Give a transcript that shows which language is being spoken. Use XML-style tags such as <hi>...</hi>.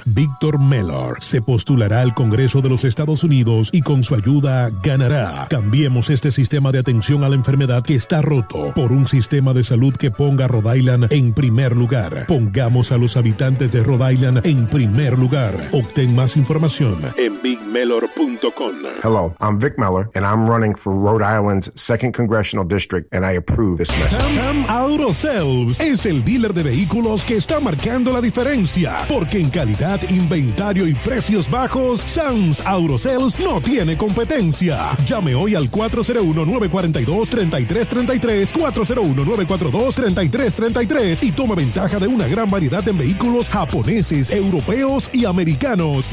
<es>Víctor Mellor se postulará al Congreso de los Estados Unidos y con su ayuda ganará. Cambiemos este sistema de atención a la enfermedad que está roto por un sistema de salud que ponga a Rhode Island en primer lugar. Pongamos a los habitantes de Rhode Island en primer lugar. Obtén más información en BigMellor.com.</es> <en>Hello, I'm Vic Mellor and I'm running for Rhode Island's 2nd Congressional District and I approve this message.</en> <es>Sam Auto Sales es el dealer de vehículos que está marcando la diferencia, porque en calidad, inventario y precios bajos, Sam's Auto Sales no tiene competencia. Llame hoy al 401-942-3333, 401-942-3333 y tome ventaja de una gran variedad de vehículos japoneses, europeos y americanos.</es>